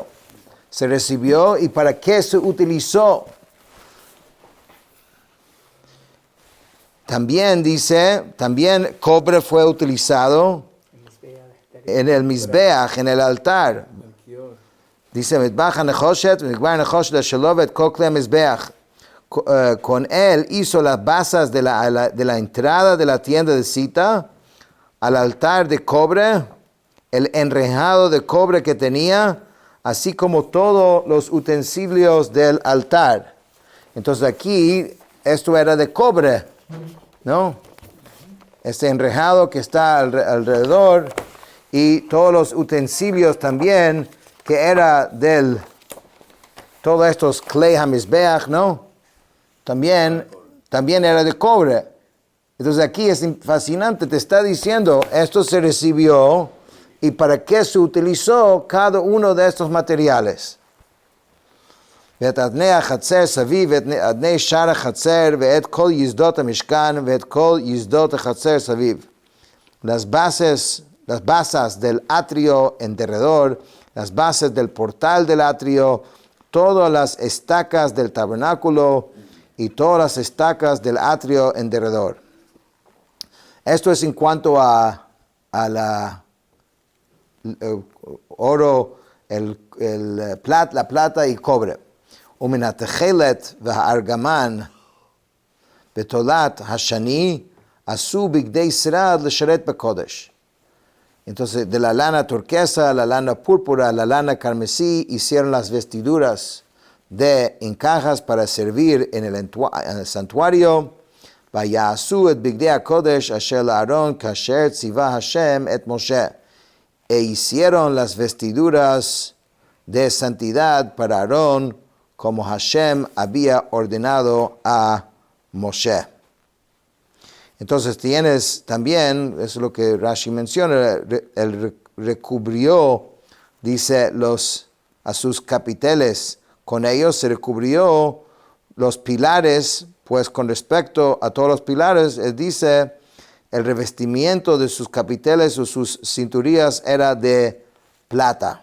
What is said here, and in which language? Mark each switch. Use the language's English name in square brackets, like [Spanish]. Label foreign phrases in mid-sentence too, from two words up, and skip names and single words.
[Spanish] Se recibió y para qué se utilizó. También dice, cobre fue utilizado en el Mizbeach, en el altar. Dice, [Hebrew] מזבח הנחושת, מזבח הנחושת שלו ואת כל כלי המזבח. [Spanish] Con él hizo las basas de la entrada de la tienda de cita, al altar de cobre, el enrejado de cobre que tenía, así como todos los utensilios del altar. Entonces aquí, esto era de cobre, ¿no? Este enrejado que está alrededor y todos los utensilios también, que era todos estos [Hebrew] כלי המזבח, [Spanish] ¿no? También era de cobre. Entonces aquí es fascinante, te está diciendo, esto se recibió y para qué se utilizó cada uno de estos materiales. [Hebrew] ואת אדני החצר סביב, ואת אדני שער החצר, ואת כל יסדות המשכן, ואת כל יסדות החצר סביב. [Spanish] Las basas del atrio en derredor, las bases del portal del atrio, todas las estacas del tabernáculo y todas las estacas del atrio en derredor. Esto es en cuanto a la oro, la plata y cobre. [Hebrew] ומן התכלת והארגמן בתולת השני עשו בגדי שרד לשרת בקודש. [Spanish] Entonces, de la lana turquesa, la lana púrpura, la lana carmesí, hicieron las vestiduras de encajas para servir en el santuario. [Hebrew] ויעשו את בגדי הקודש אשר לאהרון כאשר ציווה השם את משה. [Spanish] E hicieron las vestiduras de santidad para Aarón, como Hashem había ordenado a Moshe. Entonces tienes también, eso es lo que Rashi menciona, él recubrió, dice, a sus capiteles, con ellos se recubrió los pilares, pues con respecto a todos los pilares, él dice, el revestimiento de sus capiteles o sus cinturillas era de plata.